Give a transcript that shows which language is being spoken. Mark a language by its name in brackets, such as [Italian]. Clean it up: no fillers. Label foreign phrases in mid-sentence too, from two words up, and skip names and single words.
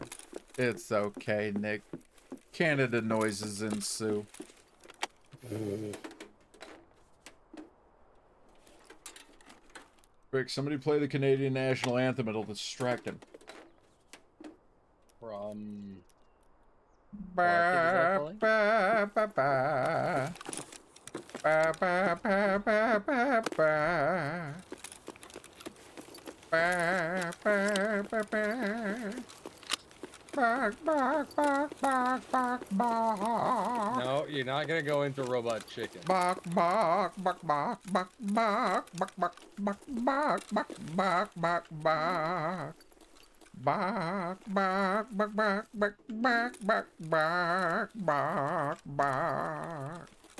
[English] It's okay, Nick. Canada noises ensue. Rick, somebody play the Canadian national anthem. It'll distract him. From... Ba, exactly? ba, ba, ba. Ba, ba, ba, ba, ba, ba. Ba, ba, ba, ba. Bark, bark, bark, bark, bark, bark. No, you're not gonna go into Robot Chicken. Bark, bark, bark, bark, bark, bark, bark, bark, bark, bark, bark, bark, bark, bark. Bark, bark, bark, bark, bark, bark, bark, bark, bark, bark.